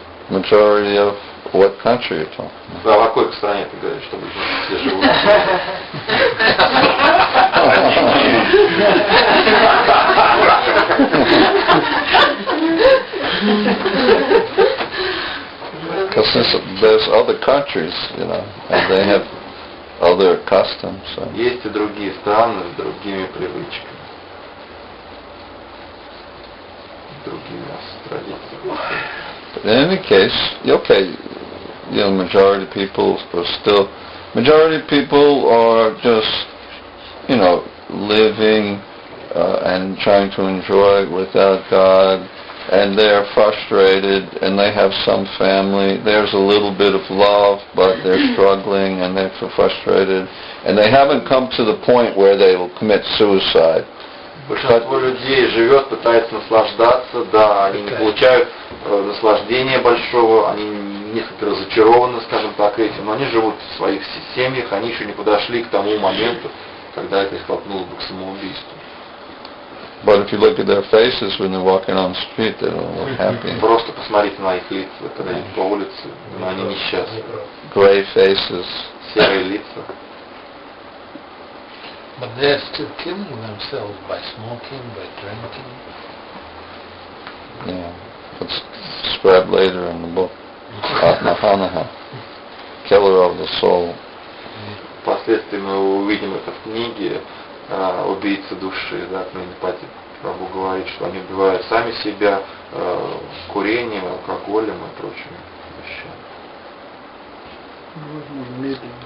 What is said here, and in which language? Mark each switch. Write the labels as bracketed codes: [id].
[en] Majority of what country you're talking about? [ru] А в какой стране ты говоришь, чтобы все живут? [en] Because there's other countries, and they have other customs. So. [ru] Есть и другие страны с другими привычками, другими традициями. [en] But in any case, majority people are just living and trying to enjoy without God, and they're frustrated, and they have some family. There's a little bit of love, but they're struggling, and they're frustrated, and they haven't come to the point where they will commit suicide. [ru] Большинство людей живет, пытается наслаждаться, да, они не получают наслаждения большого, они несколько разочарованы, скажем так, этим, но они живут в своих семьях, они еще не подошли к тому моменту, когда это их толкнуло бы к самоубийству. [en] But if you look at their faces when they're walking on the street, they don't look happy. [ru] Просто посмотрите на их лица, когда идут по улице, но они несчастны. [en] Gray faces. [ru] Серые лица. [en] But they're still killing themselves by smoking, by drinking. Yeah, it's described later in the book. Atmahanaha, killer of the soul. [ru] Впоследствии мы увидим это в книге «Убийца души». Да, Пати Прабху говорит, что они убивают сами себя курением, алкоголем и прочими вещами.